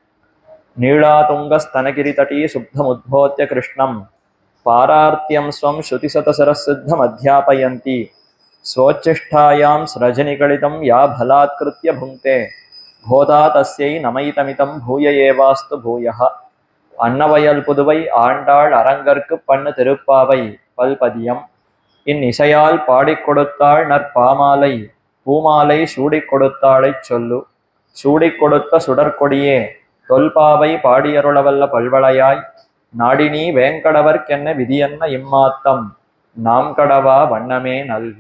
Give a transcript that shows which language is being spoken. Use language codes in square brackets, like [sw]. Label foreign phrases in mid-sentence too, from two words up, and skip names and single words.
[sa] नीलातुङ्गस्तनगिरितटी शुद्धमुद्बोध्य कृष्णं पारार्त्यं स्वं श्रुतिशतशिरःसिद्धमध्यापयन्ती स्वोच्छिष्टायां स्रजनिकलितं या भलात्कृत्य भुङ्क्ते गोदा तस्यै नमयितमितं भूय एवास्तु भूयः। [ta] அன்னவயல் புதுவை ஆண்டாள் அரங்கற்கு பண்ணு திருப்பாவை பல்பதியம். இந்நிசையால் பாடிக் கொடுத்தாள் நற்பாமாலை பூமாலை சூடிக் கொடுத்தாளைச் சொல்லு. சூடிக் கொடுத்த சுடற்கொடியே தொல்பாவை பாடியருளவல்ல பல்வளையாய் நாடினி வேங்கடவர்க்கென்ன விதியன்ன இம்மாத்தம் நாம் கடவா வண்ணமே நல்க.